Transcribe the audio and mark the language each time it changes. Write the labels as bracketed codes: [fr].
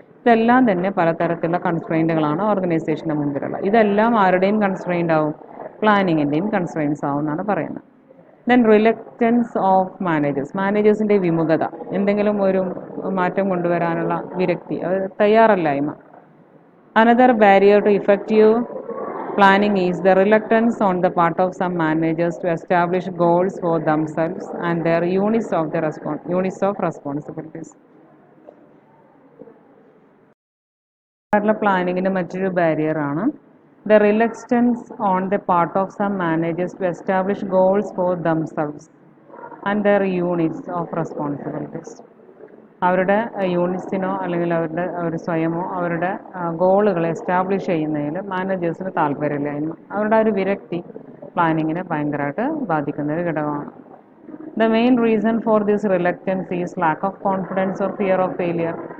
[ml] ഇതെല്ലാം തന്നെ പലതരത്തിലുള്ള കൺസ്ട്രെയിൻറ്റുകളാണ് ഓർഗനൈസേഷൻ്റെ മുമ്പിലുള്ളത്. ഇതെല്ലാം ആരുടെയും കൺസ്ട്രെയിൻ്റ് ആവും? പ്ലാനിങ്ങിൻ്റെയും കൺസ്ട്രെയിൻസ് ആവും എന്നാണ് പറയുന്നത്. [en] then reluctance of [ml] മാനേജേഴ്സിൻ്റെ വിമുഖത, എന്തെങ്കിലും ഒരു മാറ്റം കൊണ്ടുവരാനുള്ള വിരക്തി, അത് തയ്യാറല്ലായ്മ. [en] Another barrier to effective planning is the reluctance on the part of some managers to establish goals for themselves and their units of responsibilities. [ml] പ്ലാനിങ്ങിൻ്റെ മറ്റൊരു ബാരിയറാണ് [en] the reluctance on the part of some managers to establish goals for themselves and their units of responsibilities. [ml] അവരുടെ യൂണിറ്റ്സിനോ അല്ലെങ്കിൽ അവർ സ്വയമോ അവരുടെ ഗോളുകൾ establish ചെയ്യുന്നതിൽ മാനേജേഴ്സിന് താല്പര്യമില്ലായ്മ, അവരുടെ ഒരു വിരക്തി പ്ലാനിങ്ങിനെ ഭയങ്കരമായിട്ട് ബാധിക്കുന്ന ഒരു ഘടകമാണ്. [en] The main reason for this reluctance is lack of confidence or fear of failure.